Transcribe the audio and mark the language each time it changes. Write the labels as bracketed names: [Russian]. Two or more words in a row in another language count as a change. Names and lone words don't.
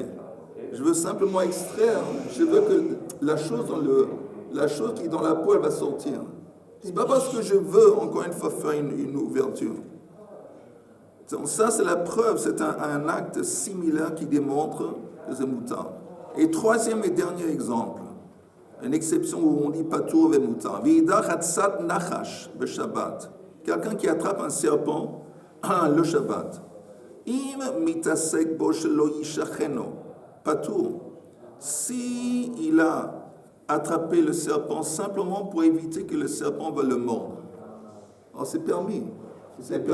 [French] Je veux simplement extraire. Je veux que la chose qui est dans la peau, elle va sortir. C'est pas parce que je veux, encore une fois, faire une ouverture. Donc ça, c'est la preuve, c'est un acte similaire qui démontre que c'est moutar. Et troisième et dernier exemple, une exception où on dit patour et moutar. [Hebrew] והצד הצאת נחש בשבת. [French] Quelqu'un qui attrape un serpent le Shabbat. [Hebrew] אם מתעסק בו שלא ישכנו. Patour. [French] Si il a attraper le serpent simplement pour éviter que le serpent va le mordre. Alors c'est permis. C'est permis.